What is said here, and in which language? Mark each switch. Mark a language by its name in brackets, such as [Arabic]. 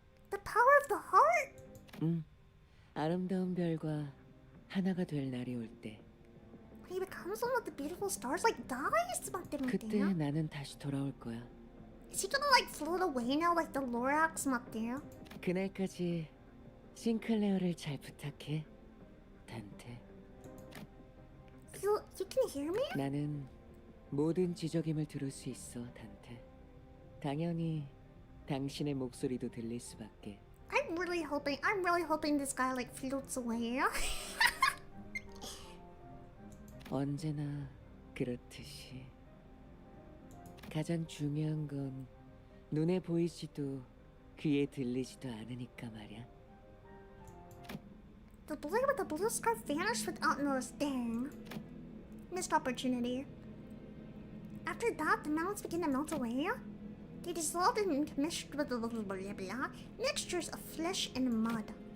[English] The power of the heart. [Korean] 아름다운 별과 하나가 될 날이 올 때 [English] He becomes one of the beautiful stars, like dies. [Korean] 그때 나는 다시 돌아올 거야. [English] Is he gonna like float away now, like the Lorax? [Korean] 맞대요? 그날까지 싱클레어를 잘 부탁해, 단테. [English] You can hear me? [Korean] 나는 모든 지적임을 들을 수 있어, 단테. 당연히 당신의 목소리도 들릴 수밖에. [English] I'm really hoping this guy like floats away. [Korean] 언제나 그렇듯이. 가장 중요한 건 눈에 보이지도 귀에 들리지도 않으니까 말이야. [English] The boy with the blue scarf vanished without notice. Dang. Missed opportunity. After that, the mountains began to melt away. They dissolved into mixtures of flesh and mud.